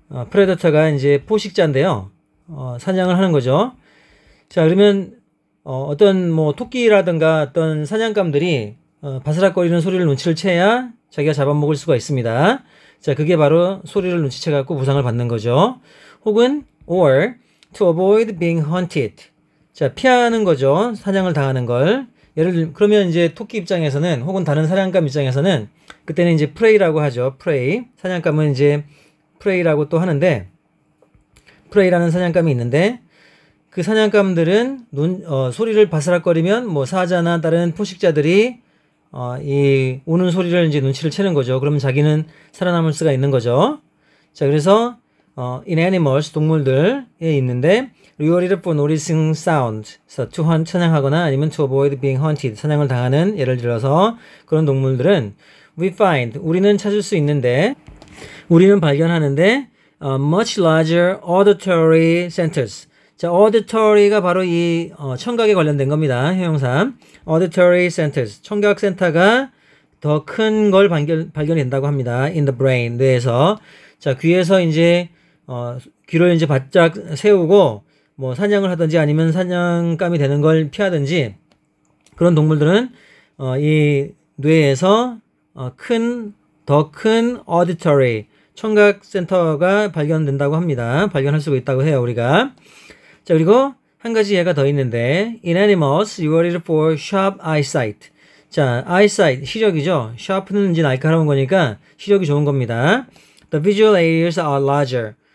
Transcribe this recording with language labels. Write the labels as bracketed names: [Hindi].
[Korean] predator가 이제 포식자인데요. 사냥을 하는 거죠. 자, 그러면 어떤 뭐 토끼라든가 어떤 사냥감들이 바스락거리는 소리를 눈치를 채야 자기가 잡아먹을 수가 있습니다. 자, 그게 바로 소리를 눈치채 갖고 보상을 받는 거죠. 혹은 [English] or to avoid being hunted. [Korean] 자, 피하는 거죠. 사냥을 당하는 걸. 예를 들면 그러면 이제 토끼 입장에서는 혹은 다른 사냥감 입장에서는 그때는 이제 prey라고 하죠. [English] prey. [Korean] 사냥감은 이제 prey라고 또 하는데 프레이라는 사냥감이 있는데 그 사냥감들은 소리를 바스락거리면 뭐 사자나 다른 포식자들이 이 우는 소리를 이제 눈치를 채는 거죠. 그러면 자기는 살아남을 수가 있는 거죠. 자, 그래서 [English] in animals [Korean] 동물들에 있는데 [English] rewarded for noticing sound. [Korean] 그래서 to hunt 사냥하거나 아니면 [English] to avoid being hunted [Korean] 사냥을 당하는 예를 들어서 그런 동물들은 we find 우리는 찾을 수 있는데 우리는 발견하는데 [English] much larger auditory centers. [Korean] 자, auditory가 바로 이 청각에 관련된 겁니다. [English] 형용사. auditory centers. [Korean] 청각 센터가 더 큰 걸 발견된다고 합니다. [English] in the brain. 뇌에서. [Korean] 자, 귀에서 이제 귀를 이제 바짝 세우고 뭐 사냥을 하든지 아니면 사냥감이 되는 걸 피하든지 그런 동물들은 이 뇌에서 더 큰 auditory 청각 센터가 발견된다고 합니다. 발견할 수 있다고 해요, 우리가. 자, 그리고 한 가지 예가 더 있는데 [English] in animals you are for sharp eyesight. [Korean] 자, eyesight 시력이죠. sharp는 이제 날카로운 거니까 시력이 좋은 겁니다. [English] The visual areas are larger.